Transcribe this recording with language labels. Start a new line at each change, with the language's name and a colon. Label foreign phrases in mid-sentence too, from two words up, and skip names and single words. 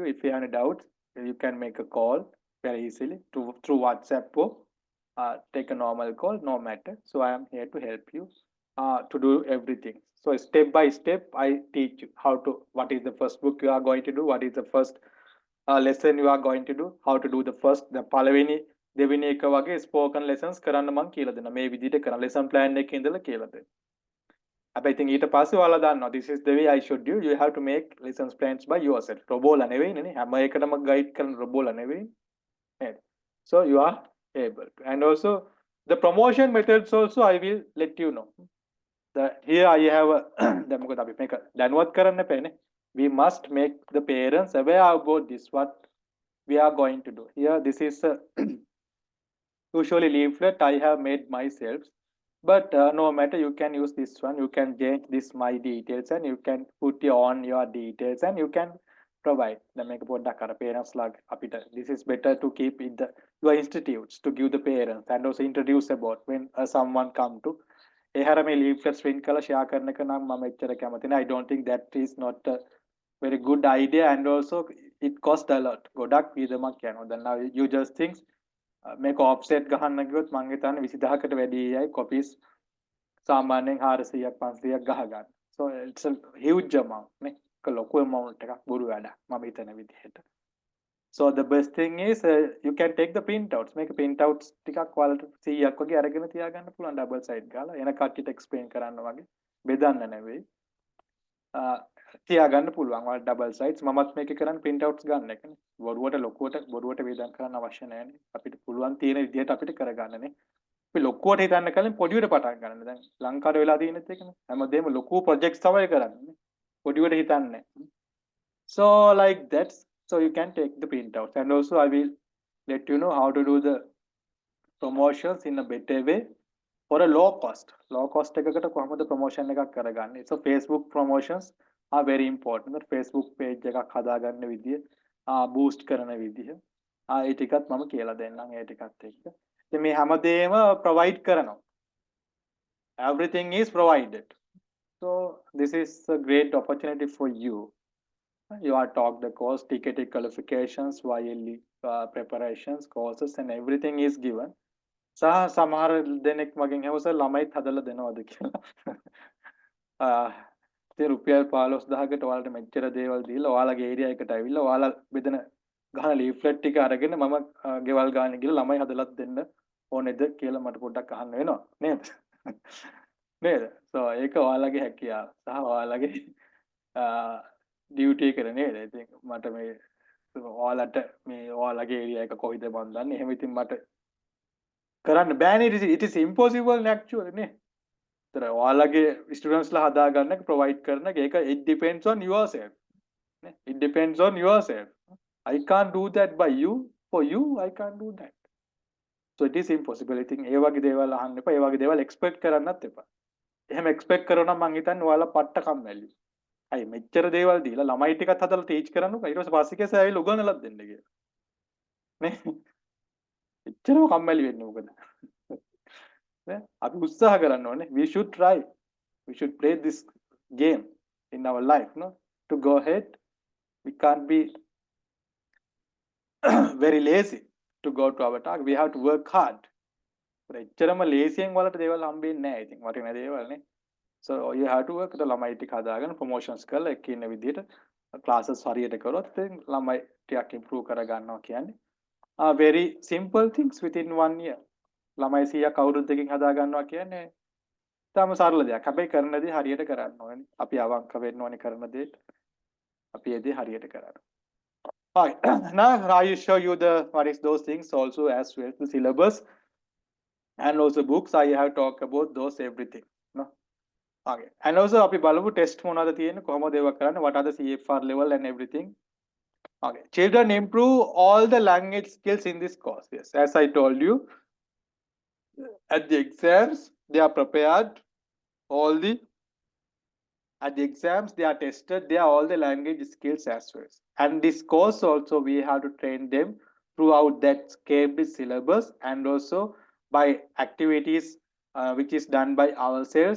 English: If you have any doubts, you can make a call very easily through WhatsApp or take a normal call, no matter. So I am here to help you to do everything. So step by step, I teach you what is the first book you are going to do, what is the first lesson you are going to do, how to do the
Sinhala: පළවෙනි දෙවෙනි එක වගේ
English: spoken lessons
Sinhala: කරන්න මම කියලා දෙනවා. මේ විදිහට කරන lesson plan එකේ ඉඳලා කියලා දෙනවා. හැබැයි ඉතින් ඊට පස්සේ ඔයාලා දන්නවා
English: this is the way I should do. You have to make lesson plans by yourself.
Sinhala: රොබෝලා නෙවෙයිනේ. හැම එකටම guide කරන රොබෝලා නෙවෙයි. නේද?
English: So you are able to. And also the promotion methods also I will let you know. Here I have
Sinhala: දැන් මොකද අපි මේක දැනුවත් කරන්න එපානේ.
English: We must make the parents aware about this, what we are going to do. Here this is usually leaflet I have made myself, but no matter, you can use this one. You can change this my details and you can put on your details and you can provide the make
Sinhala: පොඩ්ඩක් අර parents ලා අපිට
English: this is better to keep in the your institutes to give the parents and also introduce about when someone come to
Sinhala: එහර මේ leaflets print කරලා share කරන එක නම් මම එච්චර කැමති නෑ.
English: I don't think that is not a very good idea, and also it cost a lot.
Sinhala: ගොඩක් වියදමක් යනවා. දැන්
English: now you just think
Sinhala: මේක offset ගහන්න ගියොත් මං හිතන්නේ 20000කට වැඩි අය copies සාමාන්‍යයෙන් 400ක් 500ක් ගහ ගන්න.
English: So it's a huge amount
Sinhala: නේ. ඒක ලොකු amount එකක් බොරු වැඩක් මම හිතන විදිහට.
English: So the best thing is you can take the printouts.
Sinhala: මේක printouts ටිකක් ඔයාලට 100ක් වගේ අරගෙන තියාගන්න පුළුවන්
English: double side
Sinhala: ගාලා. එන කට්ටියට explain කරන්න වගේ බෙදන්න නෙවෙයි. තියාගන්න පුළුවන් ඔයාලා
English: double sides.
Sinhala: මමත් මේක කරන්නේ printouts ගන්න එකනේ. බොරුවට වේදම් කරන්න අවශ්‍ය නැහැනේ. අපිට පුළුවන් තියෙන විදිහට අපිට කරගන්නනේ. අපි ලොකුවට හිතන්න කලින් පොඩියට පටන් ගන්න. දැන් ලංකාවේ වෙලා තියෙනෙත් ඒකනේ. හැමදේම ලොකු projects තමයි කරන්නේ. පොඩියට හිතන්නේ.
English: So like that. So you can take the printouts, and also I will let you know how to do the promotions in a better way for a low cost. Low cost
Sinhala: එකකට කොහොමද promotion එකක් කරගන්නේ?
English: So Facebook promotions are very important. The Facebook page
Sinhala: එකක් හදාගන්න විදිය, boost කරන විදිය. ඒ ටිකත් මම කියලා දෙන්නම් ඒ ටිකත් එක්ක. ඉතින් මේ හැමදේම provide කරනවා.
English: Everything is provided. So this is a great opportunity for you. You are taught the course, TKT qualifications, YLE preparations, courses, and everything is given.
Sinhala: සහ සමහර දෙනෙක් මගෙන් ඇහුවා සර් ළමයිත් හදලා දෙනවද කියලා. ඉතින් රුපියල් 15000කට ඔයාලට මෙච්චර දේවල් දීලා ඔයාලගේ ඒරියා එකට ඇවිල්ලා ඔයාලා බෙදෙන ගහන ලීෆ්ලට් ටික අරගෙන මම ගෙවල් ගානේ ගිහලා ළමයි හදලත් දෙන්න ඕනේද කියලා මට පොඩ්ඩක් අහන්න වෙනවා නේද? නේද? so ඒක ඔයාලගේ හැකියාව සහ ඔයාලගේ ඩියුටි එක නේද? ඉතින් මට මේ ඔයාලට මේ ඔයාලගේ ඒරියා එක කොයිද මන් දන්නේ. එහෙම ඉතින් මට කරන්න බෑනේ.
English: it is impossible actually නේ.
Sinhala: ඒතර ඔයාලගේ ස්ටුඩන්ට්ස් ලා හදා ගන්න එක ප්‍රොවයිඩ් කරන එක
English: it depends on yourself
Sinhala: නේ.
English: it depends on yourself. I can't do that by you. For you I can't do that. So it is impossible.
Sinhala: ඉතින් ඒ වගේ දේවල් අහන්න එපා. ඒ වගේ දේවල් එක්ස්පෙක්ට් කරන්නත් එපා. එහෙම එක්ස්පෙක්ට් කරනවා නම් මං හිතන්නේ ඔයාලා පට්ට කම්මැලි. අය මෙච්චර දේවල් දීලා ළමයි ටිකත් හදලා ටීච් කරන්නකෝ. ඊට පස්සේ පස්සේ කේස ඇවිල්ලා උගන්වලත් දෙන්න කියලා. නේ? එච්චරම කම්මැලි වෙන්නේ මොකද? නේ? අපි උත්සාහ කරන්න ඕනේ.
English: We should try. We should play this game in our life, no? To go ahead. We can't be very lazy to go to our target. We have to work hard.
Sinhala: එච්චරම ලේසියෙන් වලට දේවල් හම්බෙන්නේ නැහැ. ඉතින් වටින දේවල් නේ.
English: So you have to work.
Sinhala: ළමයි ටික හදාගෙන ප්‍රොමෝෂන්ස් කරලා එක්ක ඉන්න විදිහට ක්ලාසස් හරියට කරොත් ඉතින් ළමයි ටිකක් ඉම්ප්‍රූව් කර ගන්නවා කියන්නේ.
English: Very simple things within 1 year.
Sinhala: ළමයි 100ක් අවුරුද්දකින් හදා ගන්නවා කියන්නේ තාම සරල දෙයක්. හැබැයි කරන දේ හරියට කරන්න ඕනේ. අපි අවංක වෙන්න ඕනේ කරන දේට. අපි ඒ දේ හරියට කරන්න.
English: Alright. Now I will show you the what is those things also as well the syllabus and also books. I have talked about those everything. No. Okay. And also
Sinhala: අපි බලමු test මොනවද තියෙන්නේ කොහොමද ඒවා කරන්නේ
English: what are the CFR level and everything. Okay. Children improve all the language skills in this course. Yes, as I told you, at the exams they are prepared. At the exams they are tested. They are all the language skills as well. And this course also we have to train them throughout that Cambridge syllabus and also by activities which is done by ourselves.